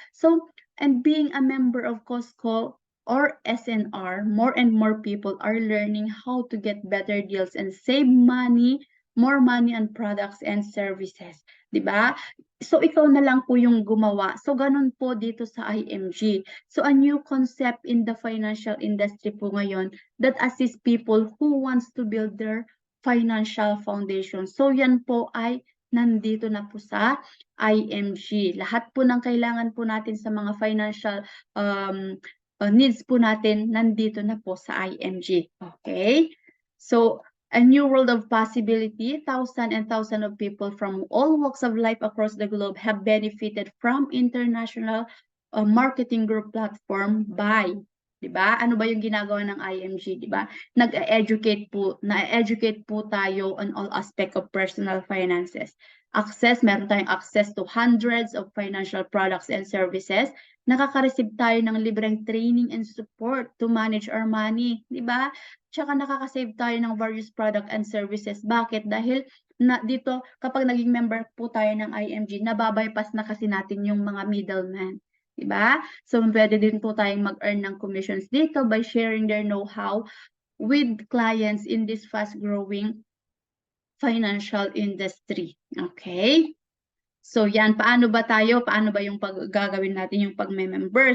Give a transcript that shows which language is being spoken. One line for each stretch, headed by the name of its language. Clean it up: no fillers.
English: So, and being a member of Costco or SNR, more and more people are learning how to get better deals and save money, more money on products and services,
Filipino: 'di ba? So ikaw na lang po yung gumawa. So ganun po dito sa IMG.
English: So a new concept in the financial industry po ngayon that assists people who wants to build their financial foundation.
Filipino: So yan po ay nandito na po sa IMG. Lahat po ng kailangan po natin sa mga financial needs po natin nandito na po sa IMG. Okay?
English: So a new world of possibility. Thousands and thousands of people from all walks of life across the globe have benefited from international marketing group platform by,
Filipino: 'di ba? Ano ba yung ginagawa ng IMG, 'di ba? Na-educate po tayo
English: on all aspect of personal finances.
Filipino: Meron tayong
English: access to hundreds of financial products and services.
Filipino: Nakaka-receive tayo ng libreng
English: training and support to manage our money, 'di ba?
Filipino: Tsaka nakaka-save tayo ng
English: various product and services.
Filipino: Bakit? Dahil dito kapag naging member po tayo ng IMG, nababypass na kasi natin yung mga middleman. Diba?
English: So,
Filipino: pwede din po tayong mag-earn
English: ng commissions dito by sharing their know-how with clients in this fast-growing financial industry. Okay?
Filipino: So yan, paano ba yung gagawin natin yung pag-member?